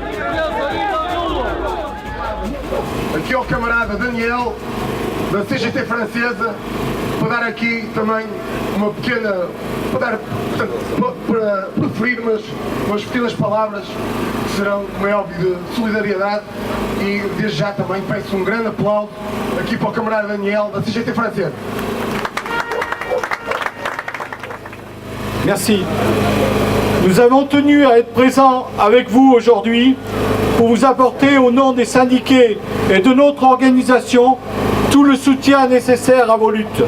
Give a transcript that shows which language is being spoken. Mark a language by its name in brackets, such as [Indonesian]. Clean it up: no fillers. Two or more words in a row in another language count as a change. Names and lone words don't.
[Portuguese] Aqui ao camarada Daniel, da CGT francesa, para dar aqui também uma pequena, para preferir umas pequenas palavras que serão, como é óbvio, de solidariedade, e desde já também peço um grande aplauso aqui para o camarada Daniel, da CGT francesa. [French] Merci. Nous avons tenu à être présents avec vous aujourd'hui pour vous apporter au nom des syndiqués et de notre organisation tout le soutien nécessaire à vos luttes.